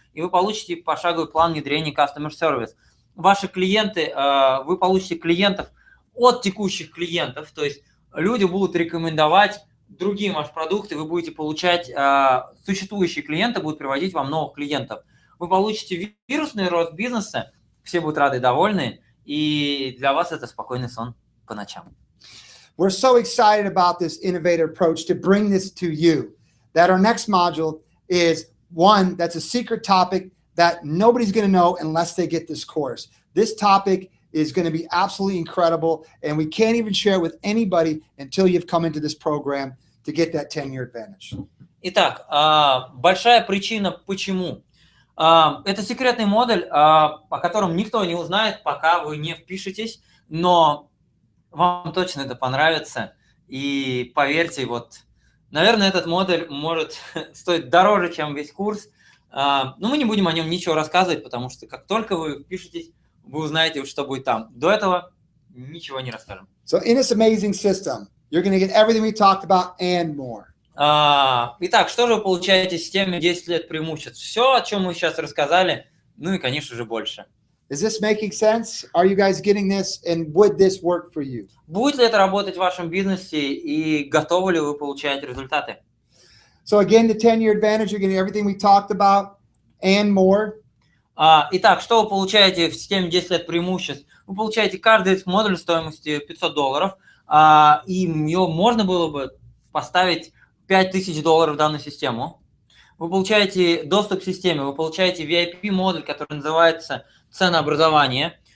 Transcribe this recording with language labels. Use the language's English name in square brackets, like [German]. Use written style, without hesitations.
[Russian] И вы получите пошаговый план внедрения Customer Service. Ваши клиенты, вы получите клиентов от текущих клиентов, то есть люди будут рекомендовать другим ваш продукт, и вы будете получать, существующие клиенты будут приводить вам новых клиентов. Вы получите вирусный рост бизнеса, все будут рады и довольны, и для вас это спокойный сон по ночам. [English] We're so excited about this innovative approach to bring this to you that our next module is one that's a secret topic that nobody's going to know unless they get this course. This topic is going to be absolutely incredible, and we can't even share it with anybody until you've come into this program to get that 10-year advantage. [Russian] Итак, большая причина почему. Это секретный модуль, о котором никто не узнает, пока вы не впишетесь, но вам точно это понравится. И поверьте, вот, наверное, этот модуль может стоить дороже, чем весь курс. Но мы не будем о нем ничего рассказывать, потому что как только вы впишетесь, вы узнаете, что будет там. До этого ничего не расскажем. [English] So in this amazing system, you're going to get everything we talked about and more. [Russian] Итак, что же вы получаете в системе 10 лет преимуществ? Все, о чем мы сейчас рассказали, ну и, конечно же, больше. [English] Is this making sense? Are you guys getting this? And would this work for you? [Russian] Будет ли это работать в вашем бизнесе и готовы ли вы получать результаты? [English] So again, the 10-year advantage, you're getting everything we talked about and more. [Russian] Итак, что вы получаете в системе 10 лет преимуществ? Вы получаете каждый из модулей стоимостью $500, и ее можно было бы поставить $5000 в данную систему. Вы получаете доступ к системе, вы получаете VIP-модуль, который называется ценообразование.